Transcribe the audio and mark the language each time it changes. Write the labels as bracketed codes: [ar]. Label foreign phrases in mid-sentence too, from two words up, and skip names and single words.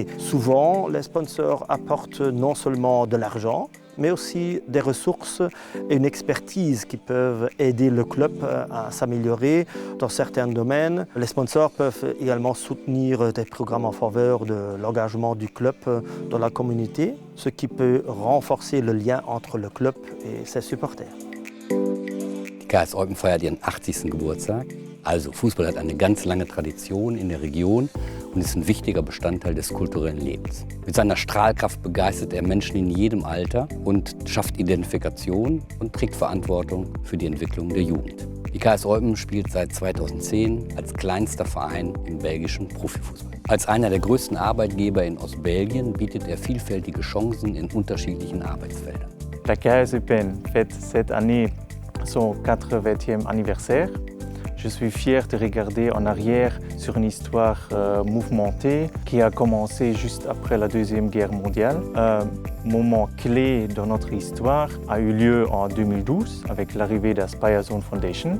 [fr] Souvent, les sponsors apportent non seulement de l'argent, mais aussi des ressources et une expertise qui peuvent aider le club à s'améliorer dans certains domaines. Les sponsors peuvent également soutenir des programmes en faveur de l'engagement du club dans la communauté, ce qui peut renforcer le lien entre le club et ses supporters. [de] Die KS Eupen feiert ihren 80. Geburtstag. Also Fußball hat eine ganz lange Tradition in der Region und ist ein wichtiger Bestandteil des kulturellen Lebens. Mit seiner Strahlkraft begeistert er Menschen in jedem Alter und schafft Identifikation und trägt Verantwortung für die Entwicklung der Jugend. Die KS Eupen spielt seit 2010 als kleinster Verein im belgischen Profifußball. Als einer der größten Arbeitgeber in Ostbelgien bietet er vielfältige Chancen in unterschiedlichen Arbeitsfeldern. [fr] La KS Eupen fête cette année son 80e anniversaire. Je suis fier de regarder en arrière sur une histoire mouvementée qui a commencé juste après la Deuxième Guerre mondiale. Un moment clé dans notre histoire a eu lieu en 2012 avec l'arrivée de la Spire-Zone Foundation.